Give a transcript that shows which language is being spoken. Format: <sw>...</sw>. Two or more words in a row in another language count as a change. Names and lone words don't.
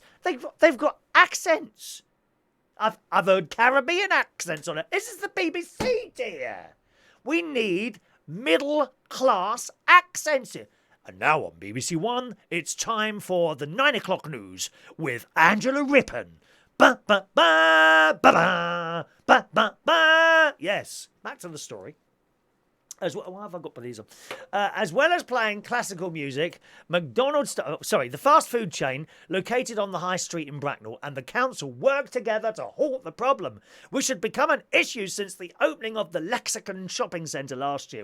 <en>They've got accents. I've heard Caribbean accents on it. This is the BBC, dear. We need middle-class accents here. And now on BBC One, it's time for the 9 o'clock news with Angela Rippon. Ba ba ba ba ba ba ba ba. Yes, back to the story. Why have I got these on? As well as playing classical music, the fast food chain located on the high street in Bracknell and the council worked together to halt the problem, which had become an issue since the opening of the Lexicon shopping centre last year.</en>